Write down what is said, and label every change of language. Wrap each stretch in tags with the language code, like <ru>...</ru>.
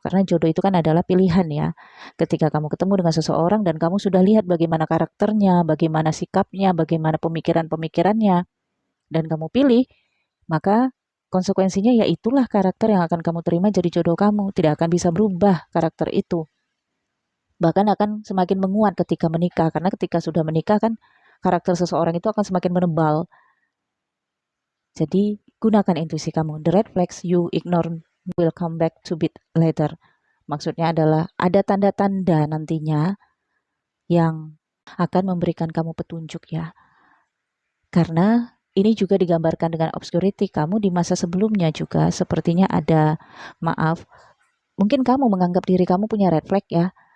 <id>Karena jodoh itu kan adalah pilihan ya. Ketika kamu ketemu dengan seseorang dan kamu sudah lihat bagaimana karakternya, bagaimana sikapnya, bagaimana pemikiran-pemikirannya, dan kamu pilih, maka konsekuensinya ya itulah karakter yang akan kamu terima jadi jodoh kamu. Tidak akan bisa berubah karakter itu. Bahkan akan semakin menguat ketika menikah. Karena ketika sudah menikah kan karakter seseorang itu akan semakin menebal. Jadi gunakan intuisi kamu.</id> <en>The red flags you ignore will come back to bit later.</en> <id>Maksudnya adalah ada tanda-tanda nantinya yang akan memberikan kamu petunjuk ya. Karena ini juga digambarkan dengan obscurity. Kamu di masa sebelumnya juga sepertinya ada, maaf, mungkin kamu menganggap diri kamu punya red flag ya.</id>